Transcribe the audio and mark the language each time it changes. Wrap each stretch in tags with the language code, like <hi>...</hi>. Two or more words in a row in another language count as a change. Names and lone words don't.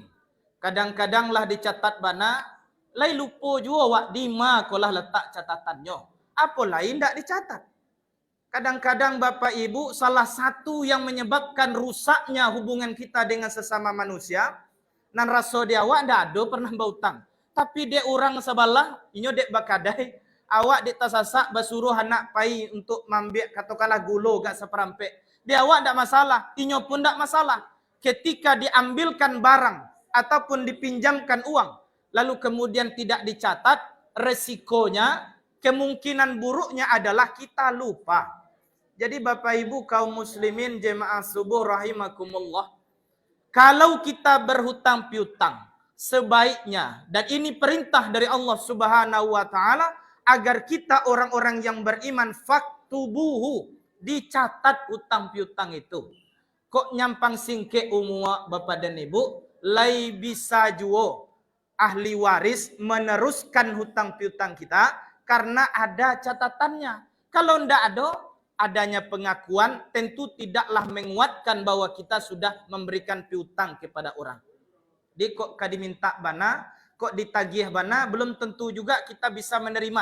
<min>Kadang-kadanglah dicatat bana, lai lupa juga wak dima kolah letak catatannya.</min> <id>Apa lain tak dicatat? Kadang-kadang Bapak Ibu, salah satu yang menyebabkan rusaknya hubungan kita dengan sesama manusia,</id> <min>nan rasa dia awak ndak ada pernah berhutang.</min> <id>Tapi dia orang sebelah,</id> <min>inyo dek bakadai, awak dek tasasak basuruh anak pai untuk mambiak katakanlah gulo gak seperampek. Dia awak ndak masalah, inyo pun ndak masalah.</min> <id>Ketika diambilkan barang ataupun dipinjamkan uang, lalu kemudian tidak dicatat, resikonya, kemungkinan buruknya adalah kita lupa. Jadi Bapak Ibu kaum muslimin jemaah subuh rahimakumullah, kalau kita berhutang piutang, sebaiknya, dan ini perintah dari Allah</id> <ar>سبحانه و تعالى</ar> <id>agar kita orang-orang yang beriman faktubuhu, dicatat hutang piutang itu.</id> <min>Kok nyampang singke umua Bapak dan Ibu, lai bisa juo ahli waris meneruskan hutang piutang kita karena ada catatannya.</min> <id>Kalau ndak ada, adanya pengakuan tentu tidaklah menguatkan bahwa kita sudah memberikan piutang kepada orang.</id> <min>Di kok diminta bana, kok ditagih bana, belum tentu juga kita bisa menerima.</min>